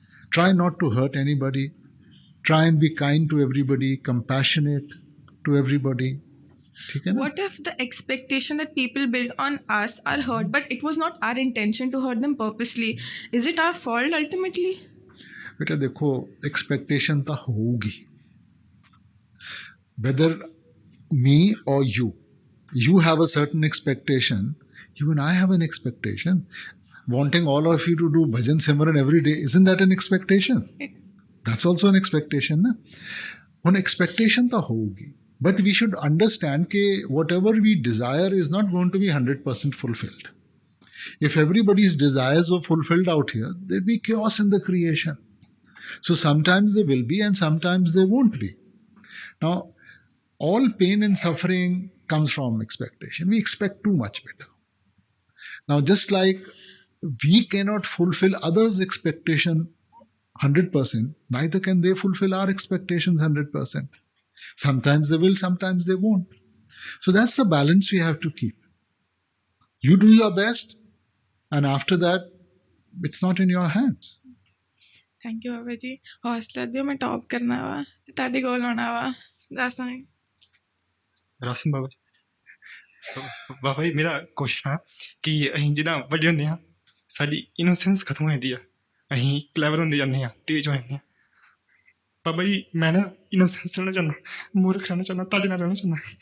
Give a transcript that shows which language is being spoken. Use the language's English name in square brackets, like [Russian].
[English] Try not to hurt anybody. Try and be kind to everybody, compassionate to everybody. What if the expectation that people build on us are hurt, but it was not our intention to hurt them purposely? Is it our fault ultimately? [Hindi] बेटा देखो, expectation तो होगी. [English] Whether me or you have a certain expectation. Even I have an expectation. Wanting all of you to do bhajan simran every day, isn't that an expectation? That's also an expectation, na? When expectation तो होगी. But we should understand that whatever we desire is not going to be 100% fulfilled. If everybody's desires are fulfilled out here, there'll be chaos in the creation. So sometimes there will be and sometimes there won't be. Now, all pain and suffering comes from expectation. We expect too much better. Now, just like we cannot fulfill others' expectation 100%, neither can they fulfill our expectations 100%. Sometimes they will, sometimes they won't. So that's the balance we have to keep. You do your best, and after that, it's not in your hands. Thank you, Baba ji. [Punjabi] हौसला दियो, मैं top करना वा, ते ताड़े कोल आना वा। रासन ਬਾਬਾ ਜੀ, ਮੇਰਾ ਕੁਐਸਚਨ ਆ ਕਿ ਅਸੀਂ ਜਿਹੜਾ ਵੱਡੇ ਹੁੰਦੇ ਹਾਂ, ਸਾਡੀ ਇਨੋਸੈਂਸ ਖਤਮ ਹੋ ਜਾਂਦੀ ਆ, ਅਸੀਂ ਕਲੈਵਰ ਹੁੰਦੇ ਜਾਂਦੇ ਹਾਂ, ਤੇਜ਼ ਹੋ ਜਾਂਦੇ ਹਾਂ। ਬਾਬਾ ਜੀ, ਮੈਂ ਨਾ ਇਨੋਸੈਂਸ ਰਹਿਣਾ ਚਾਹੁੰਦਾ, ਮੂਰਖ ਰਹਿਣਾ ਚਾਹੁੰਦਾ, ਤੁਹਾਡੇ ਨਾਲ ਰਹਿਣਾ ਚਾਹੁੰਦਾ।